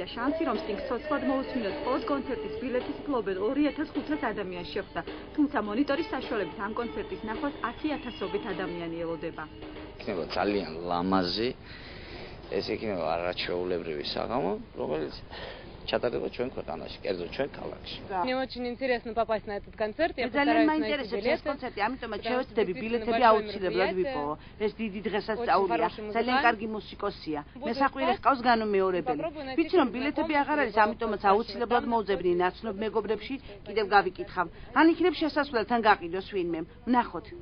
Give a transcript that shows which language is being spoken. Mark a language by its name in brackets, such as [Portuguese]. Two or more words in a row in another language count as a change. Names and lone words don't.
[Georgian] შანსი, რომ სტინგს ცოცხლად მოусმინოთ, მხოლოდ კონცერტის ბილეთის ფლობელ 2500 ადამიანს შეხვდა. თუმცა მონიტორის საშუალებით ამ კონცერტის ნახვას 100,000-ობით ადამიანი ელოდება. იქნება ძალიან ლამაზი, ეს იქნება არაჩვეულებრივი საღამო, რომელიც ჩატარდება ჩვენ ქვეყანაში, კერძოდ ჩვენ ქალაქში. [Russian] Мне очень интересно попасть на этот концерт. Я [Georgian] ძალიან მაინტერესებს ეს კონცერტი, ამიტომაც შევეცდები ბილეთები აუცილებლად ვიპოვო. ეს დიდი დღესასწაულია, ძალიან კარგი მუსიკოსია. მესაყვირე ჰყავს განუმეორებელი. ვიცი რომ ბილეთები აღარ არის, ამიტომაც აუცილებლად მოვძებნი ნაცნობ მეგობრებში, კიდევ გავიკითხავ. ან იქნებ შესასვლელთან გაყიდოს ვინმე.